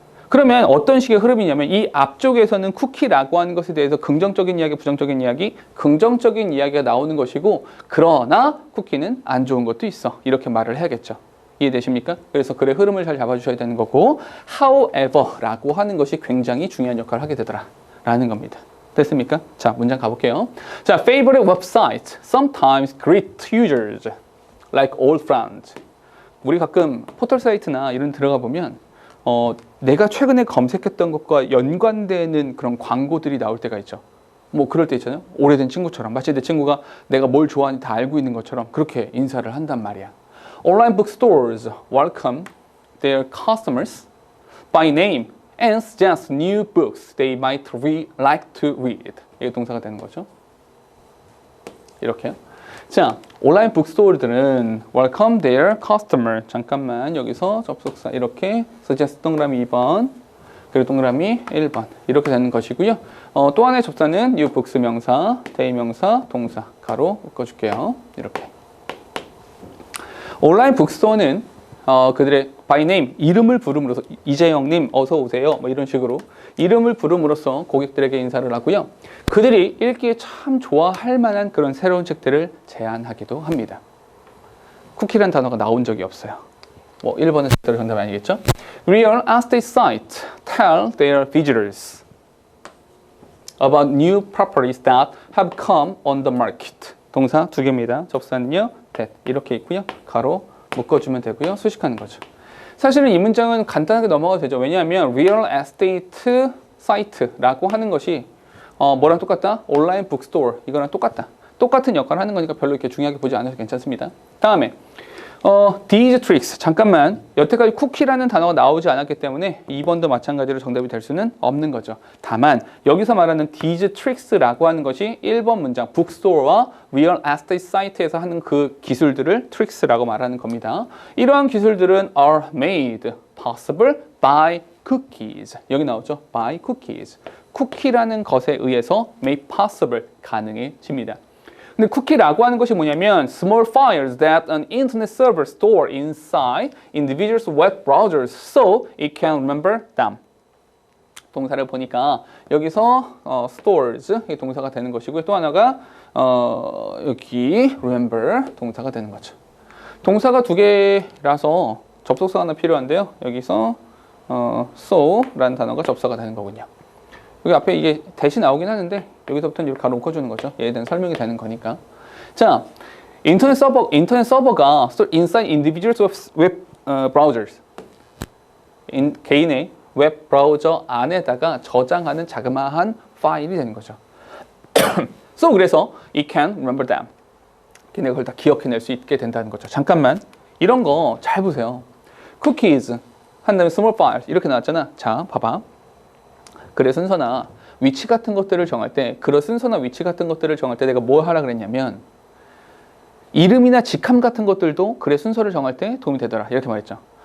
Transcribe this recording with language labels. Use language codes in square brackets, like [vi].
[ko] 그러면 어떤 식의 흐름이냐면 이 앞쪽에서는 쿠키라고 하는 것에 대해서 긍정적인 이야기, 부정적인 이야기, 긍정적인 이야기가 나오는 것이고 그러나 쿠키는 안 좋은 것도 있어. 이렇게 말을 해야겠죠. 이해되십니까? 그래서 글의 흐름을 잘 잡아주셔야 되는 거고 however라고 하는 것이 굉장히 중요한 역할을 하게 되더라 라는 겁니다. 됐습니까? 자, 문장 가볼게요. [en] 자, favorite website sometimes greet users like old friends. [ko] 우리 가끔 포털 사이트나 이런 들어가 보면 내가 최근에 검색했던 것과 연관되는 그런 광고들이 나올 때가 있죠. 뭐 그럴 때 있잖아요. 오래된 친구처럼 마치 내 친구가 내가 뭘 좋아하는지 다 알고 있는 것처럼 그렇게 인사를 한단 말이야. [en] Online bookstores welcome their customers by name and suggest new books they might like to read. [ko] 이게 동사가 되는 거죠. 이렇게요. 자, 온라인 북스토어들은 [en] welcome their customer. [ko] 잠깐만 여기서 접속사 이렇게 suggest 동그라미 2번 그리고 동그라미 1번 이렇게 되는 것이고요. 또 하나의 접사는 new books 명사, they 명사, 동사 가로 묶어줄게요. 이렇게. 온라인 북스토어는 그들의 [en] by name [ko] 이름을 부름으로써 이재영님 어서 오세요 뭐 이런 식으로 이름을 부름으로써 고객들에게 인사를 하고요. 그들이 읽기에 참 좋아할 만한 그런 새로운 책들을 제안하기도 합니다. 쿠키라는 단어가 나온 적이 없어요. 뭐 1번은 절대로 정답 아니겠죠? [en] Real estate sites tell their visitors about new properties that have come on the market. [ko] 동사 2개입니다. 접사는요. that 이렇게 있고요. 가로 묶어주면 되고요. 수식하는 거죠. 사실은 이 문장은 간단하게 넘어가도 되죠. 왜냐하면 real estate site라고 하는 것이 뭐랑 똑같다? 온라인 북스토어 이거랑 똑같다. 똑같은 역할을 하는 거니까 별로 이렇게 중요하게 보지 않아도 괜찮습니다. 다음에 [en] these tricks [ko] 잠깐만 여태까지 쿠키라는 단어가 나오지 않았기 때문에 2번도 마찬가지로 정답이 될 수는 없는 거죠. 다만 여기서 말하는 these tricks라고 하는 것이 1번 문장 북스토어와 real estate site에서 하는 그 기술들을 tricks라고 말하는 겁니다. 이러한 기술들은 [en] are made possible by cookies. [ko] 여기 나오죠. [en] by cookies. [ko] 쿠키라는 것에 의해서 [en] made possible [ko] 가능해집니다. 근데 쿠키라고 하는 것이 뭐냐면 [en] small files that an internet server store inside individuals' web browsers so it can remember them. [ko] 동사를 보니까 여기서 stores 이 동사가 되는 것이고요. 또 하나가 여기 remember 동사가 되는 거죠. 동사가 2개라서 접속사가 하나 필요한데요. 여기서 so라는 단어가 접사가 되는 거군요. 여기 앞에 이게 대신 나오긴 하는데 여기서부터는 이렇게 가로 묶어주는 거죠. 얘에 대한 설명이 되는 거니까. 자, 인터넷 서버가 [en] inside individuals web browsers [ko] 개인의 웹 브라우저 안에다가 저장하는 자그마한 파일이 되는 거죠. [en] So [ko] 그래서 [en] it can remember them. [ko] 걔네가 그걸 다 기억해낼 수 있게 된다는 거죠. 잠깐만 이런 거 잘 보세요. cookies 한 다음에 [en] small files [ko] 이렇게 나왔잖아. 자, 봐봐. 글의 순서나 위치 같은 것들을 정할 때 글의 순서나 위치 같은 것들을 정할 때 내가 뭘 하라 그랬냐면 이름이나 직함 같은 것들도 글의 순서를 정할 때 도움이 되더라 이렇게 말했죠.